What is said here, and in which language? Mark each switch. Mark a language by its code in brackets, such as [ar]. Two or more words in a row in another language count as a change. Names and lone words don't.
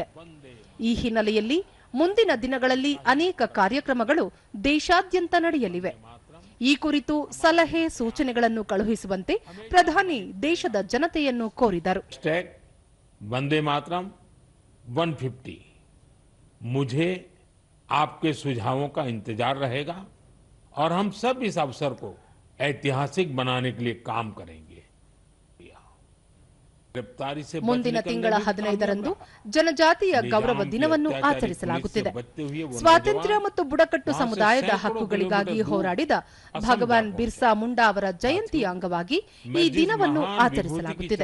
[kn] ಈ ಹಿನ್ನೆಲೆಯಲ್ಲಿ ಮುಂದಿನ ದಿನಗಳಲ್ಲಿ ಅನೇಕ ಕಾರ್ಯಕ್ರಮಗಳು ದೇಶಾದ್ಯಂತ ನಡೆಯಲಿವೆ. ಈ ಕುರಿತು ಸಲಹೆ ಸೂಚನೆಗಳನ್ನು ಕಳುಹಿಸುವಂತೆ ಪ್ರಧಾನಿ ದೇಶದ ಜನತೆಯನ್ನು ಕೋರಿದರು. [hi] ವಂದೇ ಮಾತರಂ 150 मुझे आपके सुझावों का इंतजार रहेगा और हम सब इस अवसर को ऐतिहासिक बनाने के लिए काम करेंगे. [kn] ಮುಂದಿನ ತಿಂಗಳ 15ರಂದು ಜನಜಾತಿಯ ಗೌರವ ದಿನವನ್ನು ಆಚರಿಸಲಾಗುತ್ತಿದೆ. ಸ್ವಾತಂತ್ರ್ಯ ಮತ್ತು ಬುಡಕಟ್ಟು ಸಮುದಾಯದ ಹಕ್ಕುಗಳಿಗಾಗಿ ಹೋರಾಡಿದ ಭಗವಾನ್ ಬಿರ್ಸಾ ಮುಂಡಾ ಅವರ ಜಯಂತಿಯ ಅಂಗವಾಗಿ ಈ ದಿನವನ್ನು ಆಚರಿಸಲಾಗುತ್ತಿದೆ.